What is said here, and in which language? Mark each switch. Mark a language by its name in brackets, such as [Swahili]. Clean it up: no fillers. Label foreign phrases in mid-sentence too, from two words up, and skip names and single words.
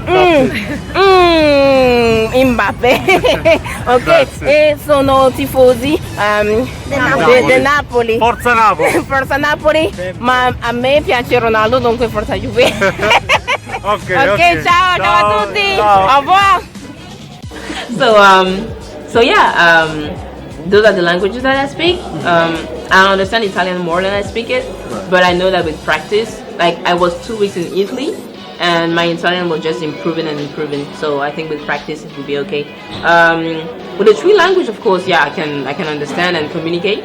[Italian] Mbappé. Ok, e sono tifosi del Napoli. Forza Napoli. Forza Napoli, ma a me piace Ronaldo, dunque forza Juve. Ok, ciao a tutti. [French] Au revoir. [English] So yeah, those are the languages that I speak. I understand Italian more than I speak it, but I know that with practice, like I was 2 weeks in Italy, and my Italian was just improving and improving. So I think with practice it will be okay. With the 3 language, of course, yeah, I can understand and communicate.